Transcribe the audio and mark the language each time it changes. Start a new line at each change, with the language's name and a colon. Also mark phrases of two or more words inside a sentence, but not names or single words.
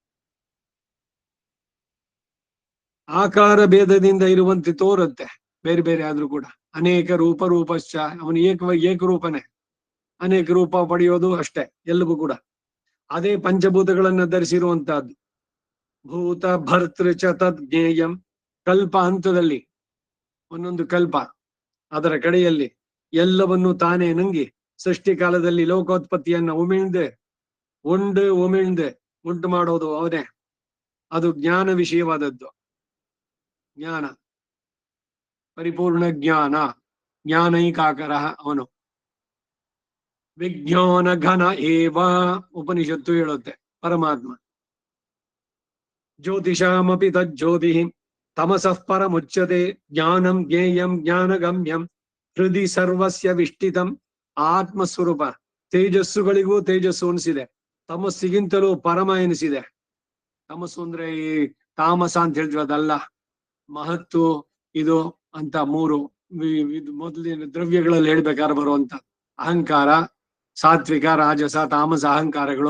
Kannada: ಆಕಾರ ಭೇದದಿಂದ ಇರುವಂತೆ ತೋರುತ್ತೆ, ಬೇರೆ ಬೇರೆ ಆದ್ರೂ ಕೂಡ.
Sanskrit: ಅನೇಕ ರೂಪಶ್ಚ,
Kannada: ಅವನು ಏಕರೂಪನೇ, ಅನೇಕ ರೂಪ ಪಡೆಯೋದು ಅಷ್ಟೇ ಎಲ್ಲವೂ ಕೂಡ. ಅದೇ ಪಂಚಭೂತಗಳನ್ನ ಧರಿಸಿರುವಂತಹದ್ದು.
Sanskrit: ಭೂತ ಭರ್ತೃ ಚ ತದ್ ಜ್ಞೇಯಂ.
Kannada: ಕಲ್ಪ ಹಂತದಲ್ಲಿ ಒಂದೊಂದು ಕಲ್ಪ, ಅದರ ಕಡೆಯಲ್ಲಿ ಎಲ್ಲವನ್ನೂ ತಾನೇ ನಂಗಿ ಸೃಷ್ಟಿ ಕಾಲದಲ್ಲಿ ಲೋಕೋತ್ಪತ್ತಿಯನ್ನ ಉಮಿಳ್ದೆ ಉಂಟು ಮಾಡೋದು ಅವನೇ. ಅದು ಜ್ಞಾನ ವಿಷಯವಾದದ್ದು. ಜ್ಞಾನ, ಪರಿಪೂರ್ಣ ಜ್ಞಾನ, ಜ್ಞಾನೈಕಾಕರ ಅವನು.
Sanskrit: ವಿಜ್ಞಾನ ಘನ ಏವ,
Kannada: ಉಪನಿಷತ್ತು ಹೇಳುತ್ತೆ ಪರಮಾತ್ಮ.
Sanskrit: ಜ್ಯೋತಿಷಾಮಪಿ ತಜ್ಜ್ಯೋತಿ ತಮಸಃ ಪರಮುಚ್ಯತೆ ಜ್ಞಾನಂ ಜ್ಞೇಯಂ ಜ್ಞಾನಗಮ್ಯಂ ಹೃದಯ ಸರ್ವಸ್ಯ ವಿಷ್ಟಿತಂ.
Kannada: ಆತ್ಮಸ್ವರೂಪ ತೇಜಸ್ಸುಗಳಿಗೂ ತೇಜಸ್ಸು ಅನಿಸಿದೆ, ತಮಸ್ಸಿಗಿಂತಲೂ ಪರಮ ಎನಿಸಿದೆ. ತಮಸ್ಸು ಅಂದ್ರೆ ಈ ತಾಮಸ ಅಂತ ಹೇಳ್ತೀವಿ, ಅದಲ್ಲ. ಮಹತ್ತು ಇದು ಅಂತ ಮೂರು ಮೊದಲಿನ ದ್ರವ್ಯಗಳಲ್ಲಿ ಹೇಳ್ಬೇಕಾದ್ರೆ ಬರುವಂತ ಅಹಂಕಾರ, ಸಾತ್ವಿಕ, ರಾಜಸ, ತಾಮಸ ಅಹಂಕಾರಗಳು.